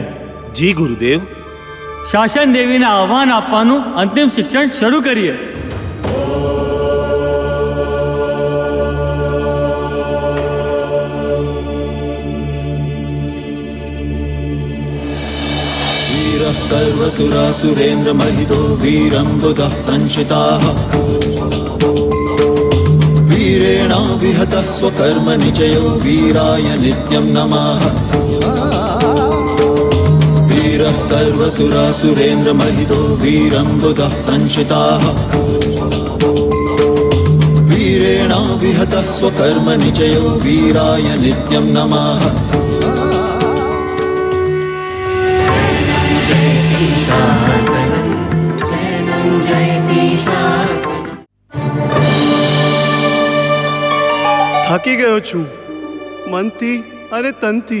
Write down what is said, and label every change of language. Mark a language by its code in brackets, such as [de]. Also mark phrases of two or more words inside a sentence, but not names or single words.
[gu] જી ગુરુદેવ. શાસન દેવીને આહ્વાન આપવાનું અંતિમ શિક્ષણ શરૂ કરીએ. [sa] सर्वसुरासुरेन्द्र महितो वीरं बुधः संशिताः वीरेणाविहतः स्वकर्म निचयो वीराय नित्यं नमः वीरः सर्वसुरासुरेन्द्र महितो वीरं बुधः संशिताः वीरेणाविहतः स्वकर्म निचयो वीराय नित्यं नमः [gu] થાકી ગયો છું મનથી અને તનથી.